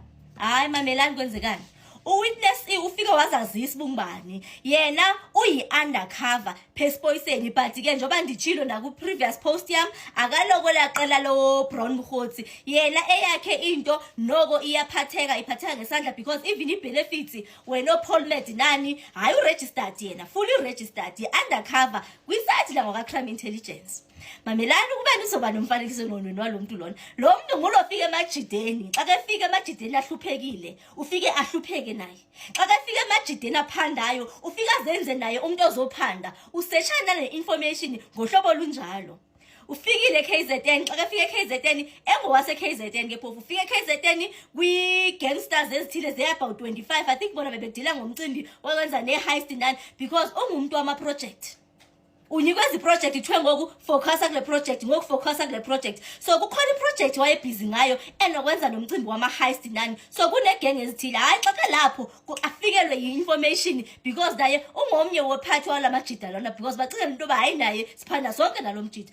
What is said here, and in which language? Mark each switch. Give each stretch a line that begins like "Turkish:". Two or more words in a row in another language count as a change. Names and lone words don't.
Xhosa: Hayi mamelani kwenzekani. uWitness E ufika wazazisa bungibani. Yena uyi-undercover pespoiseni, but ke njoba nditshilo naku
English: previous post
Xhosa: yam akaloko laqela lo Brown Mkhotsi. Yena eyakhe into noko iyaphatheka, iphatheka ngesandla
English: because even
Xhosa: i-benefits wena Paul Medinani hayi uregistered, yena
English: fully registered,
Xhosa: undercover kwisite la ngaka
English: crime intelligence.
Xhosa: Mamelani ukubani uzoba nomfanekiso ngqondweni walomuntu lona. Lo muntu ngulo fika emajideni. Xa ke fika emajideni ahluphekile, ufike ahlupheke naye. Xa ke fika emajideni aphandayo, ufika zenze naye umuntu ozophanda. Useshana le information ngohlobo lunjalo. Ufikile KZN, xa ke fika KZN, engowase KZN ke phofu. Ufike KZN kwi gangsters ezithile
English: they about 25. I think
Xhosa: bona bebedila ngomcimbi wakwenza ne heist nani because ungumuntu wama project. Unikwazi project ithwe ngoku focusa kule project, ngoku focusa kule project. So kukhona iproject waye busy ngayo enokwenza nomcimbi wama heist nani. So kune gang ezithile. Hayi xa ke lapho afikelwe yi-information because naye ungomnye wophathi wala majida lona because bacike into ba hayi naye siphanda sonke nalomjida.